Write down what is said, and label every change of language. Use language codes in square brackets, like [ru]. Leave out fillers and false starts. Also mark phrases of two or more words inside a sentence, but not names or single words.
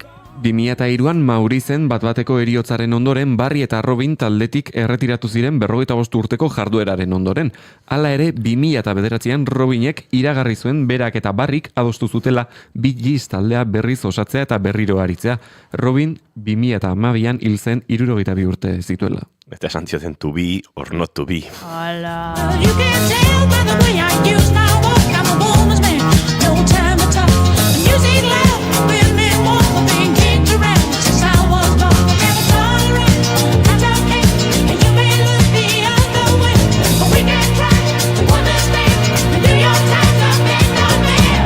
[eu] 2003an Maurizen bat-bateko heriotzaren ondoren Barry eta Robin taldetik erretiratu ziren 45 urteko jardueraren ondoren. Hala ere, 2009an Robinek iragarri zuen berak eta Barryk adostu zutela Bee Gees taldea berriz osatzea eta berriro aritzea. Robin 2012an hil zen 62 urte zituela. Eta esan zioten [en] to be or not to be. [eu] Hala. [en] You can tell by the way I use my walk, I'm a woman's man, no time to talk. Music loud, been me one thing kicked around since I was born. Never tolerate, I don't care, and you may look the other way, but we can try to understand and do your time, not make no man.